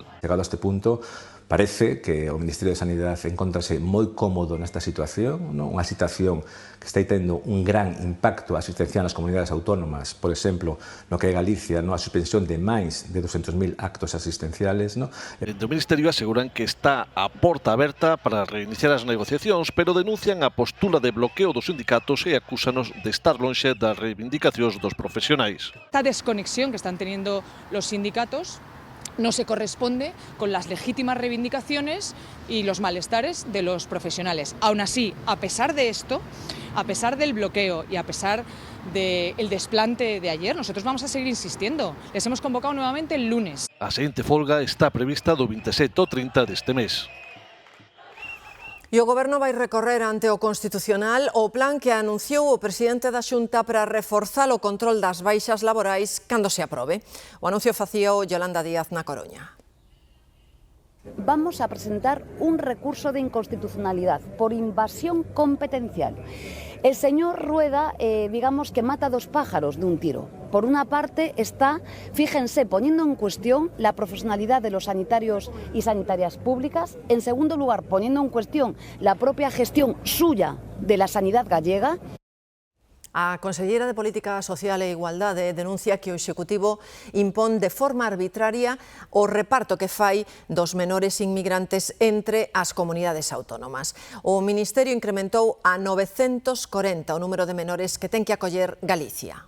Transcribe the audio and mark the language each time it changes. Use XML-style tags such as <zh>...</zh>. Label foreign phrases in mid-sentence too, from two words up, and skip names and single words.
<gl>Chegado a este punto, parece que o Ministerio de Sanidade encontrase moi cómodo nesta situación, unha situación que está tendo un gran impacto asistencial nas comunidades autónomas, por exemplo, no que é Galicia, a suspensión de máis de 200.000 actos asistenciales. Dentro do Ministerio aseguran que está a porta aberta para reiniciar as negociacións, pero denuncian a postura de bloqueo dos sindicatos e acúsanos de estar lonxe das reivindicacións dos profesionais.</gl> <es>Esta desconexión que están teniendo los sindicatos no se corresponde con las legítimas reivindicaciones y los malestares de los profesionales. Aún así, a pesar de esto, a pesar del bloqueo y a pesar del desplante de ayer, nosotros vamos a seguir insistiendo. Les hemos convocado nuevamente el lunes.</es> <gl>A seguinte folga está prevista do 27 ao 30 deste mes. E o Goberno vai recorrer ante o Constitucional o plan que anunciou o presidente da Xunta para reforzar o control das baixas laborais cando se aprobe. O anuncio facíao Yolanda Díaz na Coruña.</gl> <es>Vamos a presentar un recurso de inconstitucionalidad por invasión competencial. El señor Rueda, digamos que mata dos pájaros de un tiro. Por una parte está, fíjense, poniendo en cuestión la profesionalidad de los sanitarios y sanitarias públicas. En segundo lugar, poniendo en cuestión la propia gestión suya de la sanidad gallega.</es> <gl>A conselleira de Política Social e Igualdade denuncia que o Executivo impón de forma arbitraria o reparto que fai dos menores inmigrantes entre as comunidades autónomas. O Ministerio incrementou a 940 o número de menores que ten que acoller Galicia.</gl>